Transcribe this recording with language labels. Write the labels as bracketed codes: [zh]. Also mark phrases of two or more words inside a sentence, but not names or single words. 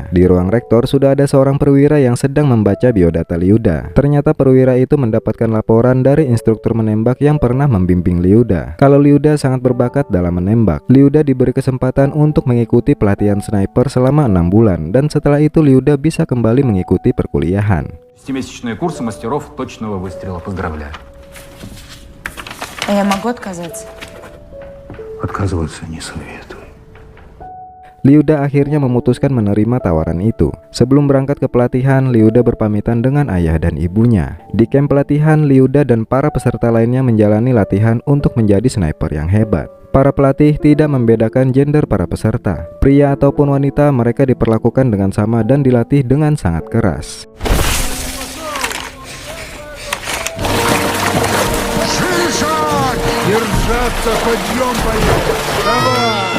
[id] Di ruang rektor sudah ada seorang perwira yang sedang membaca biodata Lyuda. Ternyata perwira itu mendapatkan laporan dari instruktur menembak yang pernah membimbing Lyuda kalau Lyuda sangat berbakat dalam menembak. Lyuda diberi kesempatan untuk mengikuti pelatihan sniper selama 6 bulan, dan setelah itu Lyuda bisa kembali mengikuti perkuliahan. [ru] 6-месячные курсы мастеров точного выстрела. Поздравляю. Я могу отказаться? Отказываться не советую. [id] Lyuda akhirnya memutuskan menerima tawaran itu. Sebelum berangkat ke pelatihan, Lyuda berpamitan dengan ayah dan ibunya. Di kamp pelatihan, Lyuda dan para peserta lainnya menjalani latihan untuk menjadi sniper yang hebat. Para pelatih tidak membedakan gender para peserta. Pria ataupun wanita, mereka diperlakukan dengan sama dan dilatih dengan sangat keras. [ru] Держаться, подъем, поехали! Давай!